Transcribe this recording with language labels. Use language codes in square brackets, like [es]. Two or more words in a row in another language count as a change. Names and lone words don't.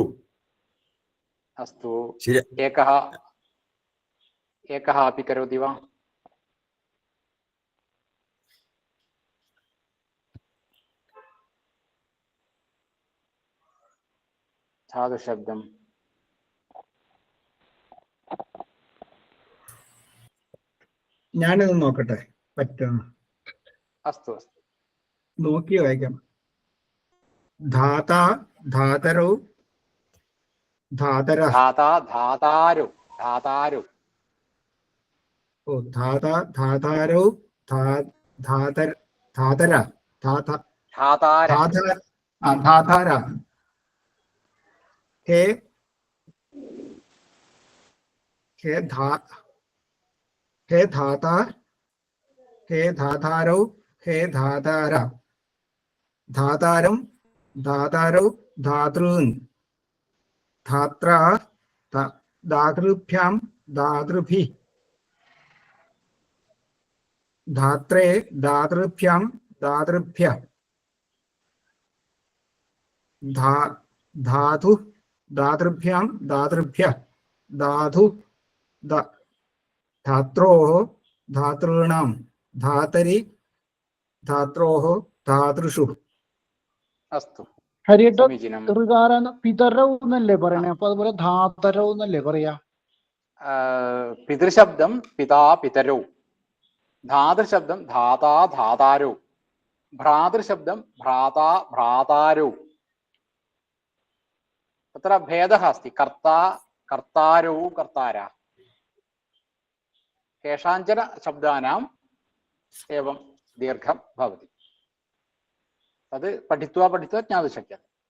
[sa] अस्तु एकः अपि करोति वा? धातुशब्दं [ml] ഞാനിത് നോക്കട്ടെ പറ്റുമോ? [sa] अस्तु अस्तु [ml] നോക്കി വായിക്കാം. [sa] ധാത ധാതരൗ ധാതര धाता धातारु धातारु ഓ ധാത ധാതാരൗ ധാതര ധാതര ധാത धातार ധാതര ധാതാര ഹേ हे धा हे धाता हे धातारौ हे धातारा धातारं धातारौ धातॄन् धात्रा धातृभ्यां धातृभिः धात्रे धातृभ्यां धातृभ्यः धातु धातृभ्यां धातृभ्यः धातु धात्रोः धातॄणां धातरि धात्रोः धातृषु. अस्तु [ml] ഹരിയേട്ട [sa] समीचीनं [ml] ഋകാരാൻ പിതരൗ എന്നല്ലേ പറയണേ, അപ്പൊ അതുപോലെ ധാതരൗ എന്നല്ലേ പറയാ? [sa] പിതൃശബ്ദം പിതാ പിതരौ, धातृशब्दं धाता धातारौ, भ्रातृशब्दं भ्राता भ्रातारौ. तत्र भेदः अस्ति, कर्ता कर्तारौ कर्तारा. केषाञ्चन शब्दानाम् एवं दीर्घं भवति, तद् पठित्वा ज्ञातुं शक्यते.